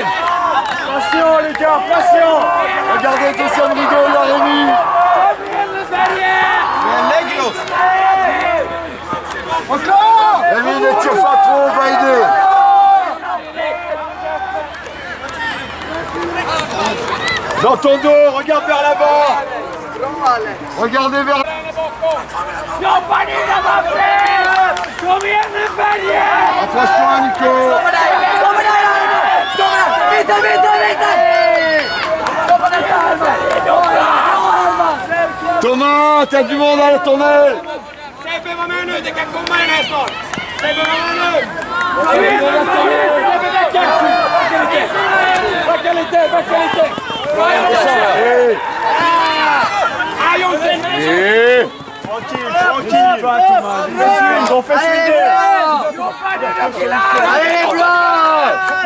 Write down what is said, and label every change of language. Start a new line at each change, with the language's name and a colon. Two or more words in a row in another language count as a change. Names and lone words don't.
French: Pression les gars, pression! Regardez attention Rigaud, là Rémi!
Swedish: Men lägg oss!
French: Encore! Rémi, ne tire pas trop, va aider! Dans ton dos, regarde vers l'avant! Regardez vers... Approche-toi Nico! Thomas, t'as du monde à la tournée!
Swedish: Sebbe, var med nu, det kan komma den här snart! Sebbe, var med nu! Backa lite! Ah, Jonte!
French: Tranquille! Ils ont fait swinger! Allez les blancs!